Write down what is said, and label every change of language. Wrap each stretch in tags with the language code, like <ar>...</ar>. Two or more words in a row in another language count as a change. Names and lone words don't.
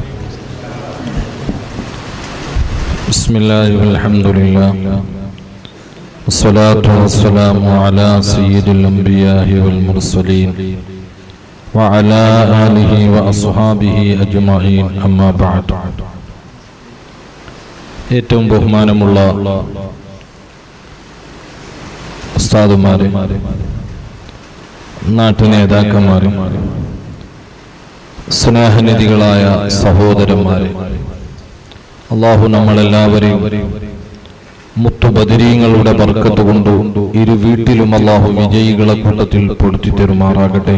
<ar>بسم الله والحمد لله والصلاة والسلام على سيد الأنبياء والمرسلين وعلى آله وأصحابه أجمعين أما بعد.</ar> <ml>ഏറ്റവും ബഹുമാനമുള്ള ഉസ്താദുമാരെ, നാട്ടു നേതാക്കന്മാരെ, സ്നേഹനിധികളായ സഹോദരന്മാരെ, അല്ലാഹു നമ്മളെല്ലാവരെയും മുത്തുബദരീങ്ങളുടെ ബർക്കത്ത് കൊണ്ട് ഇരു വീട്ടിലും അല്ലാഹു വിജയികളെ കൂട്ടത്തിൽ പെടുത്തി തരുമാറാകട്ടെ.</ml>